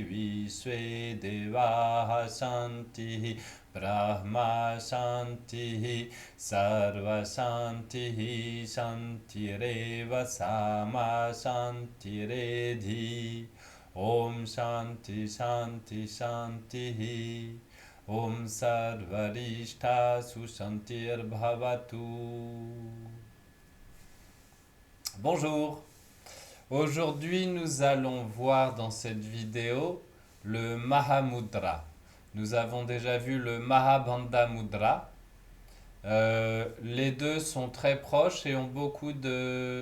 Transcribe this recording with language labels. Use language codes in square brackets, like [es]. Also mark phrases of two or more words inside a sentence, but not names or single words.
[sa] Visve Deva Shanti Brahma Shanti Sarva Shanti Shantireva Sama Shantiredhi Om Shanti Shanti Shanti Om Sarvarishta Sushantir Bhavatu. [fr] Bonjour. Aujourd'hui, nous allons voir dans cette vidéo le Mahamudra. Nous avons déjà vu le Mahabandha Mudra. Les deux sont très proches et ont beaucoup de...